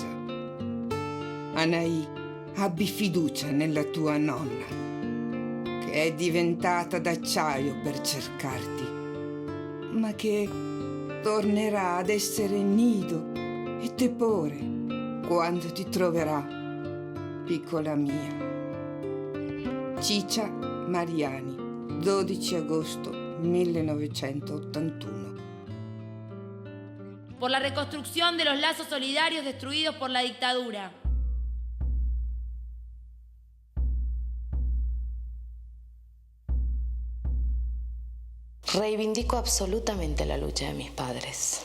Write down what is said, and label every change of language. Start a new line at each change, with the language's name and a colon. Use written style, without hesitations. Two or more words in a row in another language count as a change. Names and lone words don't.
Italian: Anaì, abbi fiducia nella tua nonna, che è diventata d'acciaio per cercarti, ma che tornerà ad essere nido e tepore quando ti troverà, piccola mia. Ciccia Mariani, 12 agosto 1981.
Spanish: Por la reconstrucción de los lazos solidarios destruidos por la dictadura. Reivindico absolutamente la lucha de mis padres.